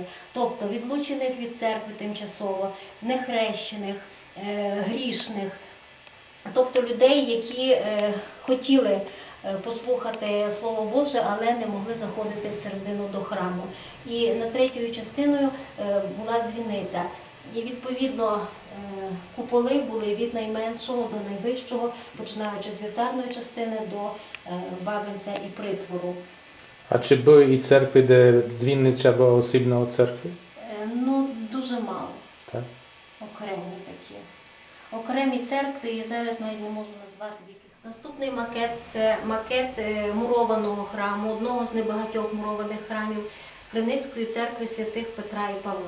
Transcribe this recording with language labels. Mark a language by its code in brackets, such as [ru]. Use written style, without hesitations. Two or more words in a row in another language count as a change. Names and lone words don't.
[uk] Тобто відлучених від церкви тимчасово, нехрещених, грішних, тобто людей, які хотіли послухати Слово Боже, але не могли заходити всередину до храму. І над третьою частиною була дзвіниця. І відповідно куполи були від найменшого до найвищого, починаючи з вівтарної частини до бабинця і притвору. [pl] A czy były i cerkwy, gdzie dzwinny trzeba było osobno od cerkwi? [uk] Ну, дуже мало. [pl] Tak. [uk] Окремі такі. Окремі церкви, і зараз навіть не можу назвати в яких. Наступний макет – це макет мурованого храму, одного з небагатьох мурованих храмів Криницької церкви святих Петра і Павла.